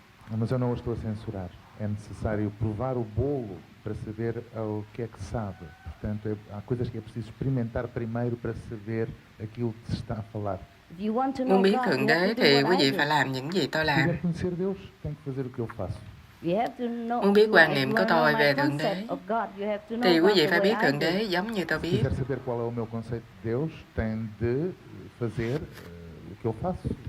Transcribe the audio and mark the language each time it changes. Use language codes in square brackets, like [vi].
[pt] Mas eu não o estou a censurar. É necessário provar o bolo para saber o que é que sabe. Portanto, há coisas que é preciso experimentar primeiro para saber aquilo que se está a falar. [vi] Muốn biết Thượng Đế thì quý vị phải làm những gì tôi làm. [pt] Se quiser conhecer Deus, tem que fazer o que eu faço. [vi] Muốn biết quan niệm của tôi về Thượng Đế thì quý vị phải biết Thượng Đế giống như tôi [pt] Se [vi] biết. [pt] quiser saber qual é o meu conceito de Deus, tem de fazer o que eu faço.